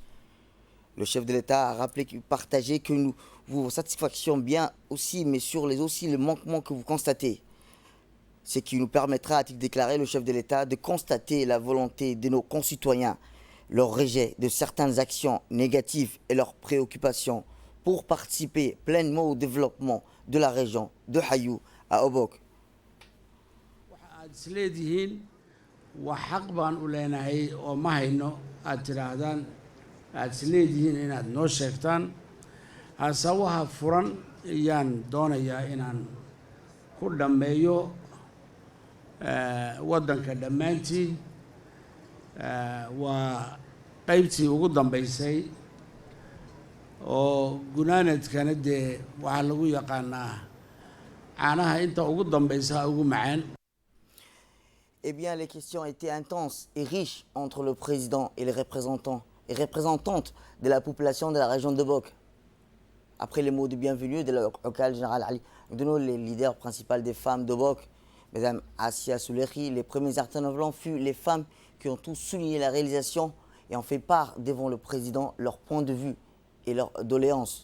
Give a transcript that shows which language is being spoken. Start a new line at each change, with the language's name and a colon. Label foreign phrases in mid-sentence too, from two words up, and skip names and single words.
French: Le chef de l'État a rappelé qu'il partageait que nous vous satisfaction bien aussi, mais sur les aussi le manquement que vous constatez. Ce qui nous permettra, a-t-il déclaré le chef de l'État, de constater la volonté de nos concitoyens, leur rejet de certaines actions négatives et leurs préoccupations pour participer pleinement au développement de la région de Hayou à Obok.
Somali: aad isleedihiin inaad noo sheegtaan hasawaha furan ayaan doonayaa inaan ku dhammeeyo waddanka dhammaantii waa qaybtii ugu dambaysay oo gunaanadkana dee waxaa lagu yaqaanaa caanaha inta ugu dambaysa ugu macaan.
French: Eh bien, les questions étaient intenses et riches entre le président et les représentants et représentantes de la population de la région de Bok. Après les mots de bienvenue de l'Ocal général Ali Gdono, les leaders principaux des femmes de Bok, Mesdames Assia Soulehi, les premiers intervenants furent les femmes qui ont tous souligné la réalisation et ont fait part devant le président leur point de vue et leurs doléances.